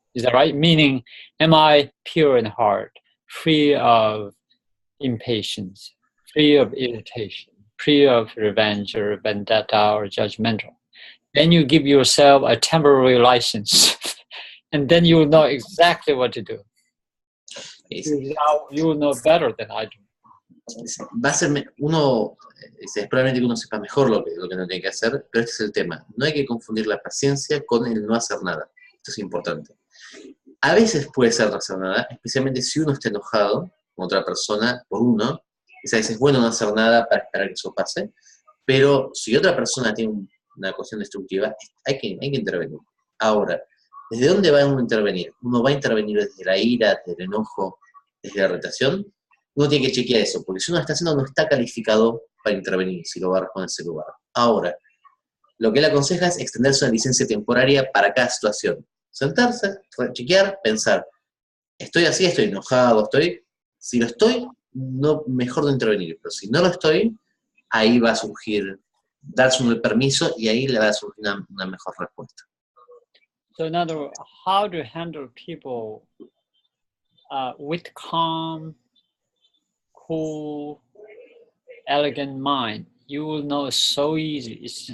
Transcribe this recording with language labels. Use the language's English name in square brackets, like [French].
[English] Is that right? Meaning, am I pure in heart, free of impatience, free of irritation, free of revenge or vendetta or judgmental? Then you give yourself a temporary license, and then you will know exactly what to do. You will know better than I do. [Spanish] Va a ser uno, es probablemente que uno sepa mejor lo que no tiene que hacer, pero este es el tema. No hay que confundir la paciencia con el no hacer nada. Esto es importante. A veces puede ser no hacer nada, especialmente si uno está enojado con otra persona por uno, y a veces es bueno no hacer nada para esperar que eso pase, pero si otra persona tiene una cuestión destructiva, hay que intervenir. Ahora, ¿desde dónde va uno a intervenir? Uno va a intervenir desde la ira, desde el enojo, desde la irritación. Uno tiene que chequear eso, porque si uno lo está haciendo no está calificado para intervenir, si lo va a responder en ese lugar. Ahora, lo que él aconseja es extenderse una licencia temporaria para cada situación. Sentarse, chequear, pensar, estoy así, estoy enojado, si lo estoy, no, mejor no intervenir, pero si no lo estoy, ahí va a surgir, darse un permiso y ahí le va a surgir una mejor respuesta. [English] So in other words, how to handle people with calm, cool, elegant mind, you will know so easy.